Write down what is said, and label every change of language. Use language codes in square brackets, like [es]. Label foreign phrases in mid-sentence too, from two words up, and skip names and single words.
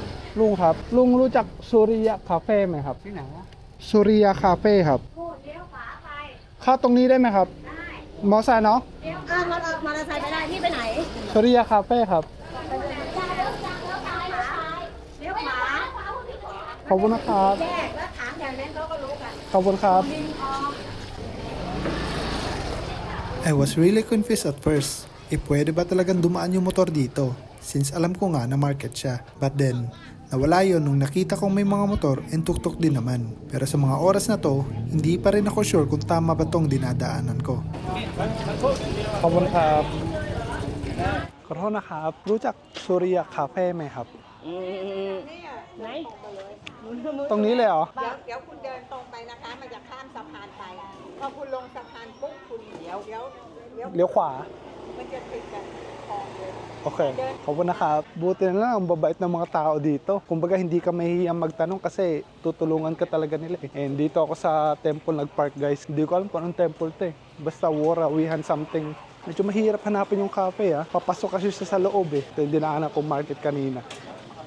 [th] ลุงครับลุงรู้จักสุริยะคาเฟ่ไหมครับที่ไหนวะสุริยะคาเฟ่ครับเลี้ยวขวาไปเข้าตรงนี้ได้ไหมครับได้มอไซค์เนาะ มอเตอร์ไซค์ไม่ได้พี่ไปไหน สุริยะคาเฟ่ครับ เลี้ยวขวา ขอบคุณนะครับ แยกแล้วถามอย่างนั้นเขาก็รู้กัน ขอบคุณครับ [en] I was really confused at first. [tl] Pwede ba talagang dumaan yung motor dito? Since alam ko nga na market siya. [en] But then, [tl] nawala yon nung nakita kong may mga motor and tuk-tuk din naman. Pero sa mga oras na to, hindi pa rin ako sure kung tama ba tong dinadaanan ko. [th] ขอบคุณครับขอโทษนะครับรู้จักสุริยะคาเฟ่ไหมครับ ไหน ตรงนี้เลยเหรอ เดี๋ยวคุณเดินตรงไปนะคะมันจะข้ามสะพานไปพอคุณลงสะพานปุ๊บคุณเดี๋ยว เลี้ยวขวา มันจะติดกันคลองเลย โอเค ขอบคุณนะครับ [tl] buti na lang ang babait ng mga tao dito. Kumbaga hindi ka mahihiyang magtanong kasi tutulungan ka talaga nila eh. And dito ako sa temple nag-park guys. Hindi ko alam kung anong temple to eh. Basta Warawihan something. Medyo mahirap hanapin yung cafe ah. Papasok kasi siya sa loob eh. Ito yung dinaanan kong market kanina.